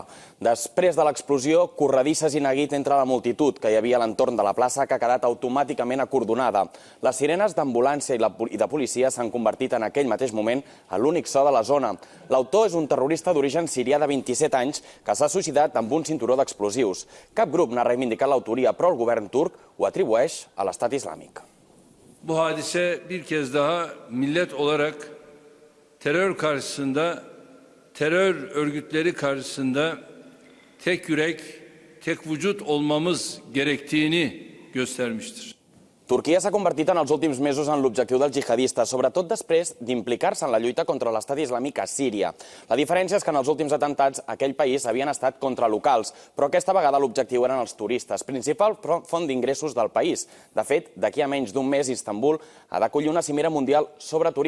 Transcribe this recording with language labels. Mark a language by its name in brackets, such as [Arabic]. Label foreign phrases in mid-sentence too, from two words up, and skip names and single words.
[Catalan] Després de l'explosió, corredisses i neguit entre la multitud que hi havia a l'entorn de la plaça, que ha quedat automàticament acordonada. Les sirenes d'ambulància i de policia s'han convertit en aquell mateix moment en l'únic so de la zona. L'autor és un terrorista d'origen sirià de 27 anys que s'ha suïcidat amb un cinturó d'explosius. Cap grup n'ha reivindicat l'autoria, però el govern turc ho atribueix a l'Estat Islàmic. [Turkish] Bu hadise bir kez daha millet olarak terör karşısında, terör örgütleri karşısında tek yürek, tek vücut olmamız gerektiğini göstermiştir. [Catalan] Turquia s'ha convertit en els últims mesos en l'objectiu dels jihadistes, sobretot després d'implicar-se en la lluita contra l'Estat Islàmic a Síria. La diferència és que en els últims atemptats aquell país havien estat contra locals, però aquesta vegada l'objectiu eren els turistes, principal font d'ingressos del país. De fet, d'aquí a menys d'un mes, Istanbul ha d'acollir una cimera mundial sobre turisme.